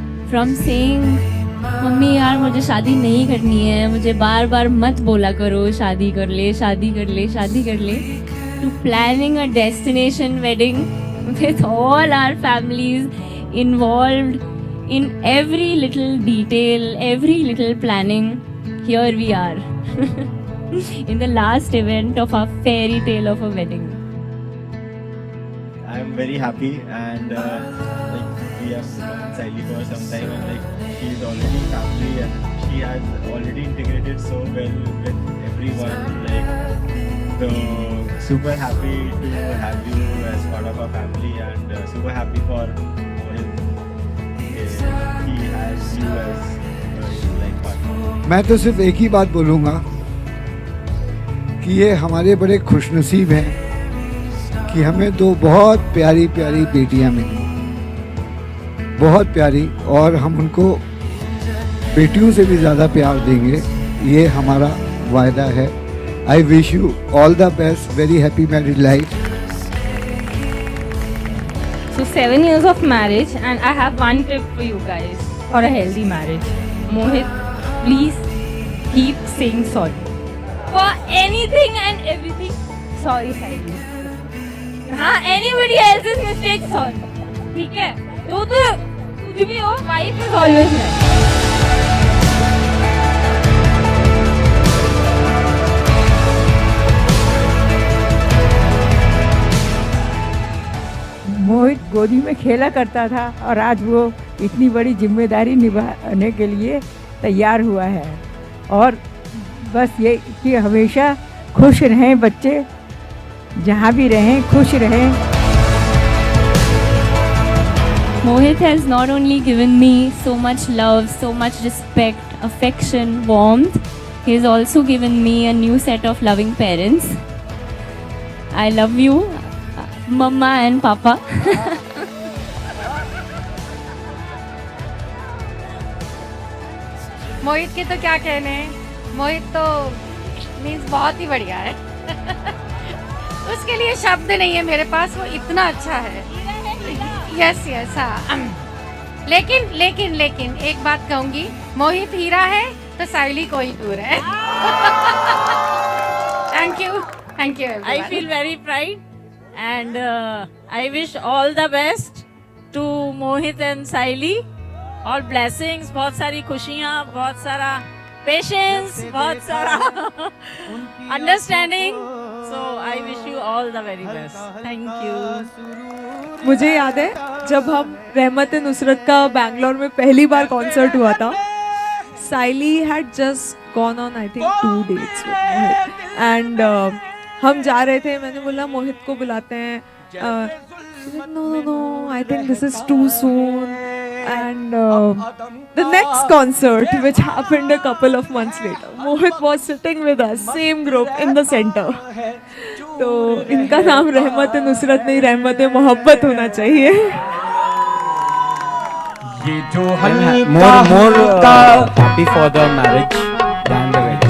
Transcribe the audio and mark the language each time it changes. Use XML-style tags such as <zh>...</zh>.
<en>from saying</en> <hi>mummy यार मुझे शादी नहीं करनी है, मुझे बार बार मत बोला करो शादी कर ले शादी कर ले शादी कर ले,</hi> <en>To planning a destination wedding with all our families involved in every little detail, every little planning. Here we are in the last event of our fairy tale of a wedding. I am very happy, and like we have known Saili for some time, and like she is already family, and she has already integrated so well with everyone. Like, so super happy to have you as part of our family, and super happy for him. He has you as like partner.</en> <hi>मैं तो सिर्फ एक ही बात बोलूँगा कि ये हमारे बड़े खुशनसीब हैं कि हमें दो बहुत प्यारी प्यारी बेटियां मिली, बहुत प्यारी, और हम उनको बेटियों से भी ज़्यादा प्यार देंगे, ये हमारा वायदा है.</hi> <en>I wish you all the best, very happy married life. So 7 years of marriage, and I have one tip for you guys for a healthy marriage. Mohit, please keep saying sorry for anything and everything. Sorry, Saili. हाँ, anybody else's mistake, sorry.</en> <hi>ठीक है? तो कुछ भी हो,</hi> <en>wife is always right.</en> <hi>Mohit गोदी में खेला करता था और आज वो इतनी बड़ी जिम्मेदारी निभाने के लिए तैयार हुआ है। और बस ये कि हमेशा खुश रहें बच्चे, जहाँ भी रहें खुश रहें।</hi> <en>Mohit has not only given me so much love, so much respect, affection, warmth, he has also given me a new set of loving parents. I love you, Mama and Papa.</en> <hi>मोहित के तो क्या कहने, मोहित तो means बहुत ही बढ़िया है। उसके लिए शब्द नहीं है मेरे पास, वो इतना अच्छा है। यस यस हाँ। लेकिन एक बात कहूँगी, मोहित हीरा है तो साइली कोई दूर है।</hi> <en>Thank you I feel very pride and I wish all the best to Mohit and Saili. All blessings,</en> <hi>बहुत सारी खुशियाँ, बहुत सारा patience, बहुत सारा understanding.</hi> <en>So I wish you all the very best. Thank you.</en> <hi>मुझे याद है जब हम रहमत नुसरत का बैंगलोर में पहली बार कॉन्सर्ट हुआ था,</hi> <en>Saili had just gone on I think 2 dates with Mohit and</en> <hi>हम जा रहे थे, मैंने बोला मोहित को बुलाते हैं,</hi> <en>No I think this is too soon and the next concert which happened a couple of months later, Mohit was sitting with us, same group in the center.</en> <hi>तो इनका नाम रहमत नुसरत नहीं, रहमत मोहब्बत होना चाहिए। ये जो हल्का happy for the marriage than the wedding.</hi>